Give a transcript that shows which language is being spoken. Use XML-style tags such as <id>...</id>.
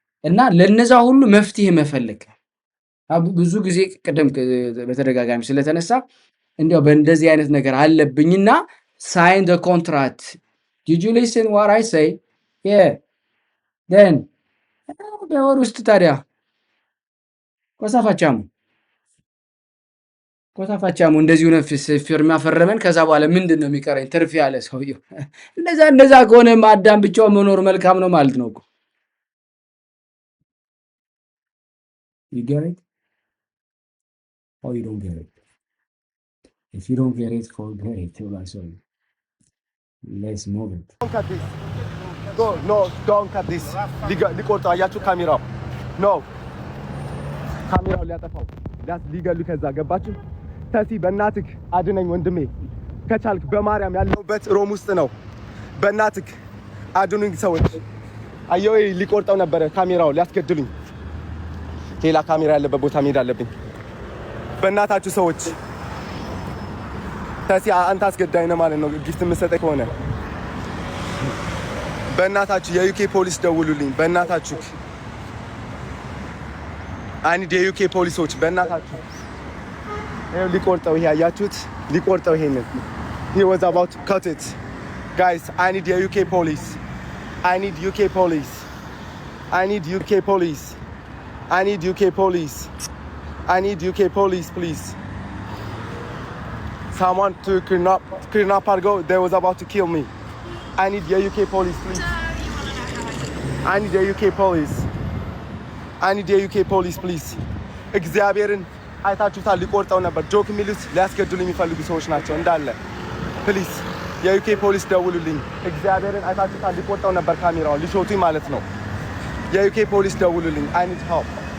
<am>እና ለነዛ ሁሉ መፍትሄ መፈለግ ብዙ ጊዜ ቅድም በተደጋጋሚ ስለተነሳ እንዲያው በእንደዚህ አይነት ነገር አለብኝና</am> <en>ሳይን ዘ ኮንትራክት ዲድ ዩ ሊስን ዋት አይ ሴይ ደን</en> <am>በወር ውስጥ ታዲያ ኮሳፋቻሙ እንደዚሁ ነፍስ ፊርማ ፈረመን። ከዛ በኋላ ምንድን ነው የሚቀረኝ? ትርፍ ያለ ሰውየው እንደዛ ከሆነ አዳም ብቻው መኖር መልካም ነው ማለት ነው እኮ።</am> <en>You get it? Or you don't get it? If you don't get it, forget it. Let's move it. Don't cut this. No, don't cut this.</en> <am>ሊቆርጡ አያችሁ ካሜራው ነው። ካሜራው ሊያጠፋው ሊገሉ ከዛ ገባችሁ። ተሲ በእናትህ አድነኝ ወንድሜ፣ ከቻልክ በማርያም ያለሁበት ሮም ውስጥ ነው። በእናትህ አድኑኝ ሰዎች። አየው ሊቆርጠው ነበረ ካሜራው ሊያስገድሉኝ። ሌላ ካሜራ ያለበት ቦታ መሄድ አለብኝ። በእናታችሁ ሰዎች። ተሲ አንተ አስገዳኝ ነህ ማለት ነው ጊፍት የምትሰጠኝ ከሆነ በእናታችሁ የዩኬ ፖሊስ ደውሉልኝ። በእናታችሁ አንድ የዩኬ ፖሊሶች በእናታችሁ ይሄው ሊቆርጠው ይሄ አያችሁት? ሊቆርጠው ይሄንን</am> <en>he was about to cut it. Guys, I need the UK police. I need UK police. I need UK police. I need UK police. I need UK police, please. Someone to kidnap Argo. They was about to kill me. I need the UK police, please. I need the UK police. I need the UK police, please.</en> <am>እግዚአብሔርን አይታችሁታል። ሊቆርጠው ነበር። ጆክ የሚሉት ሊያስገድሉ የሚፈልጉ ሰዎች ናቸው እንዳለ። ፕሊዝ የዩኬ ፖሊስ ደውሉልኝ። እግዚአብሔርን አይታችሁታል። ሊቆርጠው ነበር ካሜራውን ሊሾቱኝ ማለት ነው። የዩኬ ፖሊስ ደውሉልኝ።</am> <en>I need help.</en>